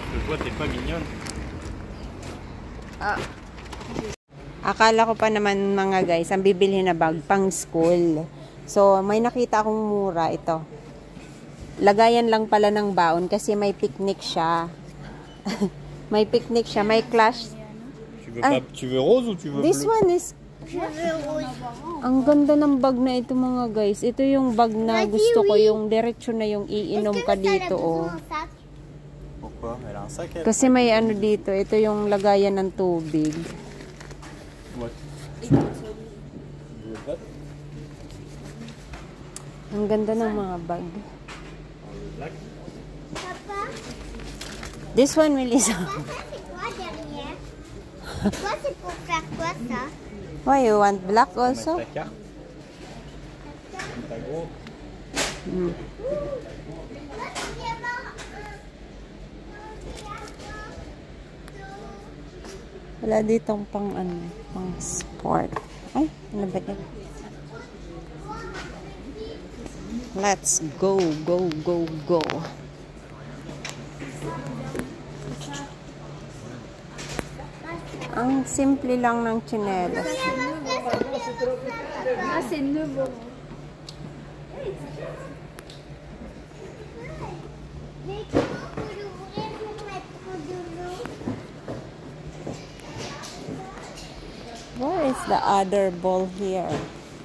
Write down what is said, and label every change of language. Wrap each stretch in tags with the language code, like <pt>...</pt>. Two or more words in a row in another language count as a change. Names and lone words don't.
<fr>vois, t'es pas mignonne.</fr> <tl>Akala ko pa naman mga guys, ang bibili na bag pang school. So, may nakita akong mura ito. Lagayan lang pala ng baon kasi may picnic siya. May picnic siya, may clash.</tl> <fr>Tu veux rose ou tu veux</fr> <en>This</en> <fr>bleu?</fr> <en>one is</en> <tl>ang ganda ng bag na ito mga guys. Ito yung bag na gusto ko, yung diretso na yung iinom ka dito oh.</tl> <fr>Pourquoi? Elle a un sac, elle.</fr> <tl>Kasi may ano dito, ito yung lagayan ng tubig.</tl> <en>What?</en> <tl>Ang ganda ng mga bag.</tl> <en>Black? Papa, This one, Melissa.</en> <fr>ça c'est quoi derrière? Toi, c'est pour faire quoi ça?</fr> <en>Why you want black also?</en> <fr>Ta carte. Ta gros.</fr> <tl>Wala ditong pang ano, pang sport. Ay, ano ba yan?</tl> <en>Let's go, go, go, go.</en> <tl>Ang simple lang ng tsinelas.</tl> <fr>Ah, c'est nouveau. Mais comment on peut l'ouvrir pour mettre de l'eau?</fr> <en>Where is the other ball here?</en>